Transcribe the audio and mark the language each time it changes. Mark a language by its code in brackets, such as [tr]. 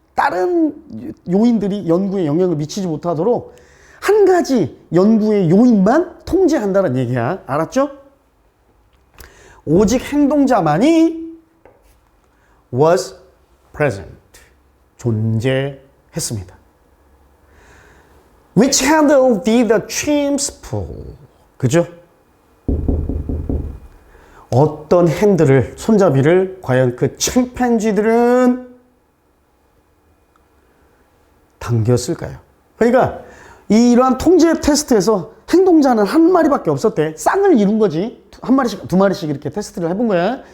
[ko] 다른 요인들이 연구에 영향을 미치지 못하도록 한 가지 연구의 요인만 통제한다는 얘기야. 알았죠? 오직 행동자만이 [en] was present, [ko] 존재했습니다. [en] Which handle did the chimps pull? [ko] 그죠? 어떤 핸들을, 손잡이를 과연 그 침팬지들은 당겼을까요? 그러니까 이러한 통제 테스트에서 행동자는 한 마리밖에 없었대. 쌍을 이룬 거지. 한 마리씩, 두 마리씩 이렇게 테스트를 해본 거야.